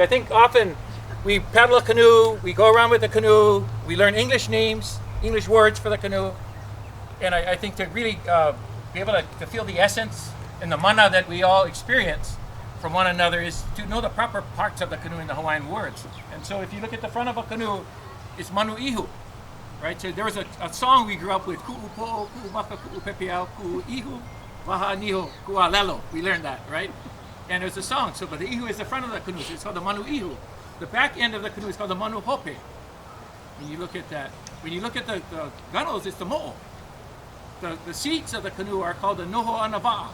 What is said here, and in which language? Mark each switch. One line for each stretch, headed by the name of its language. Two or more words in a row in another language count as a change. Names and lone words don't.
English: I think often we paddle a canoe, we go around with the canoe, we learn English names, English words for the canoe, and I think to really be able to feel the essence and the mana that we all experience from one another is to know the proper parts of the canoe in the Hawaiian words. And so if you look at the front of a canoe, it's manu'ihu, right? So there was a song we grew up with,
Hawaiian: ku'upo, ku'umaka, ku'upepeau, ku'ihu, waha niho, ku'alelo.
English: We learned that, right? And there's a song. So, but the ihu is the front of the canoe, so it's called the manu'ihu. The back end of the canoe is called the manuhope. When you look at that, when you look at the gunnels, it's the mo'o. The seats of the canoe are called the
Hawaiian: noho anava'a.